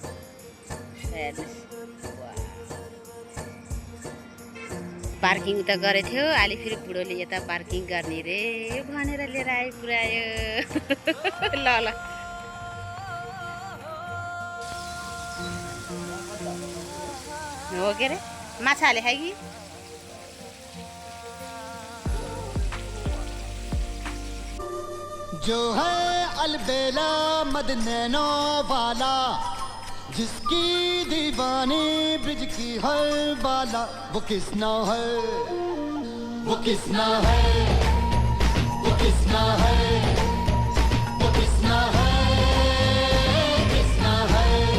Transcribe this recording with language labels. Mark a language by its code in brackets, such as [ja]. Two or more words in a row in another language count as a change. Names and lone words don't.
[ne] हेर्नुहोस् पार्किङ त गरेको थियो, अहिले फेरि बुढोले यता पार्किङ गर्ने रे भनेर लिएर आइपुर्यायो। ल ल हो के अरे माछाले खाइ कि [hi] जो है अलबेला मद नैनो वाला जिसकी दीवानी ब्रिज की हर बाला वो किसना है वो किसना है वो किसना है वो किसना है किसना है